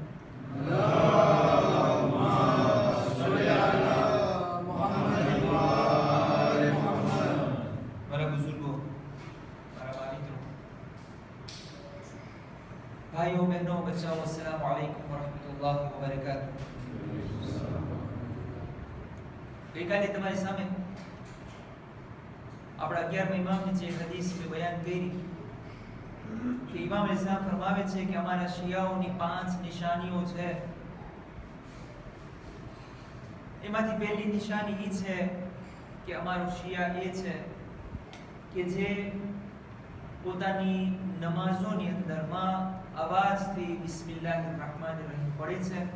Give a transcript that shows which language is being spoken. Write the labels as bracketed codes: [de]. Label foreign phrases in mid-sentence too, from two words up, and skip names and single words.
[ar] اللهم صل على محمد وآل محمد. [hi] मेरे बुजुर्गों, भाइयों बहनों बच्चों, [ar] السلام عليكم ورحمة الله وبركاته. [gu] गईकाले તમારી સામે આપણા 11મા ઇમામની જે હદીસ મેં બયાન કરી કે ઇમામ ઇસ્લામ ફરમાવે છે કે અમારા શિયાઓની 5 નિશાનીઓ છે. એમાંથી પહેલી નિશાની એ છે કે અમારો શિયા એ છે કે જે પોતાની નમાઝોની અંદરમાં અવાજથી [ar] بسم الله الرحمن الرحيم [gu] પઢે છે.